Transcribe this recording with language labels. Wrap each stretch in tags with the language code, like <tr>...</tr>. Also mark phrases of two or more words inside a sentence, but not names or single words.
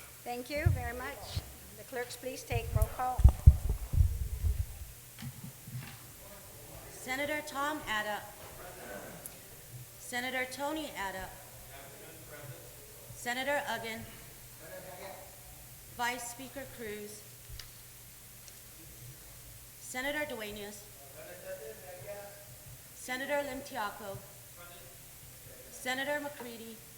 <en>Thank you very much. The clerks, please take roll call. Senator Tom Ada. Senator Tony Ada. Senator Uggan. Vice Speaker Cruz. Senator Duenas. Senator Limtiaco. Senator McCready.</en>